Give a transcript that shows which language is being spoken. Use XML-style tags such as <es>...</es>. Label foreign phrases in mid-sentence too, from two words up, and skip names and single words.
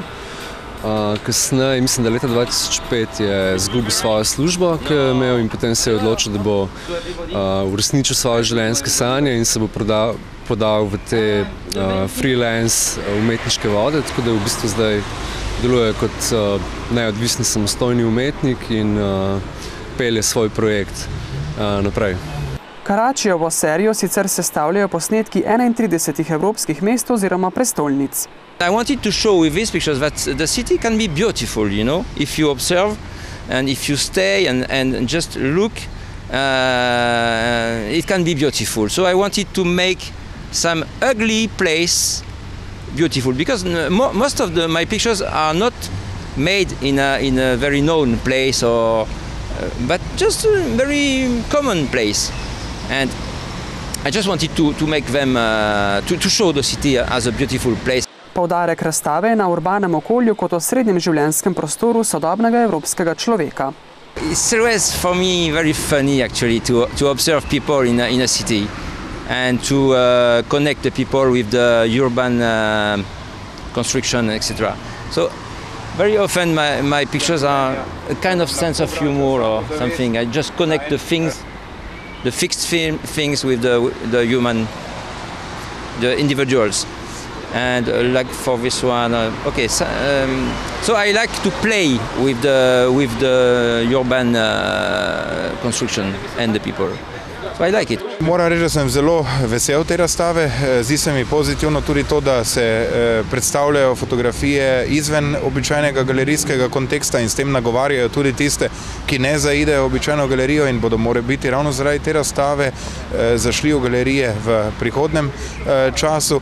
<sl>Kasneje, mislim, da leta 2005 je izgubil svojo službo, ki je imel, in potem se je odločil, da bo uresničil svoje življenjske sanje in se bo podal v te freelance umetniške vode, tako da v bistvu zdaj deluje kot neodvisni samostojni umetnik in pelje svoj projekt naprej. Karačijevo serijo sicer sestavljajo posnetki 31 evropskih mest oziroma prestolnic.</sl> <en>I wanted to show with these pictures that the city can be beautiful, you know, if you observe and if you stay and just look, it can be beautiful. So I wanted to make some ugly place beautiful, because most of my pictures are not made in a very known place, but just a very common place. And I just wanted to make them, to show the city as a beautiful place.</en> <sl>Poudarek razstave je na urbanem okolju kot osrednjem življenjskem prostoru sodobnega evropskega človeka.</sl> <en>It's always for me very funny actually to observe people in a city and to connect the people with the urban construction, etc. So very often my pictures are a kind of sense of humor or something. I just connect the things, the fixed things with the human, the individuals. And like for this one, okay, so I like to play with the urban construction and the people. So I like it.</en> <sl>Moram reči, da sem zelo vesel te razstave. Zdi se mi pozitivno tudi to, da se predstavljajo fotografije izven običajnega galerijskega konteksta in s tem nagovarjajo tudi tiste, ki ne zaidejo v običajno galerijo in bodo morebiti ravno zaradi te razstave zašli v galerije v prihodnem času.</sl>